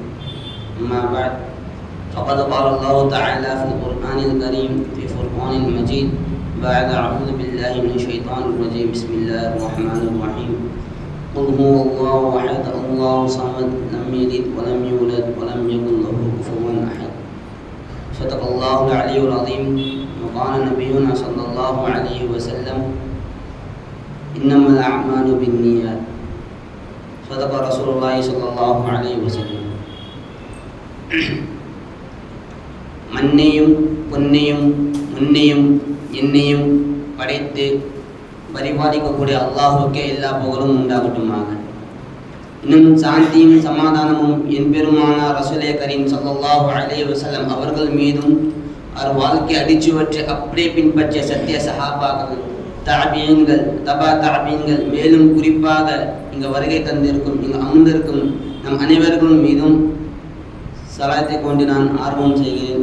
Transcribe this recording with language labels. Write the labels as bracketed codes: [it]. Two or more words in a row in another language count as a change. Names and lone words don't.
[ar] أما بعد فقد قال الله تعالى في القرآن الكريم في فرقان المجيد بعد أعوذ بالله من الشيطان الرجيم بسم الله الرحمن الرحيم قل هو الله أحد الله صمد لم يلد ولم يولد ولم يكن له كفوا أحد. صدق الله العلي العظيم وقال نبينا صلى الله عليه وسلم إنما الأعمال بالنيات. صدق رسول الله صلى الله عليه وسلم. [ta] மண்ணையும் பொன்னையும் முன்னையும் என்னையும் படைத்து பரிபாலிக்கக்கூடிய அல்லாஹுக்கே எல்லா புகழும் உண்டாகட்டுமாக. இன்னும் சாந்தியும் சமாதானமும் என் பெருமானார் ரசூலே கரீம் [ar] صلى الله عليه وسلم [ta] அவர்கள் மீதும் அவர் வாழ்க்கை அடிச்சுவற்றை அப்படியே பின்பற்றிய சத்திய சஹாபாக்கள், தாபீன்கள், தபா தாபீன்கள், மேலும் குறிப்பாக இங்கு வருகை தந்திருக்கும் இங்கு அமர்ந்திருக்கும் நம் அனைவர்களும் மீதும் சலாத்தை கொண்டு நான் ஆர்வம் செய்கிறேன்.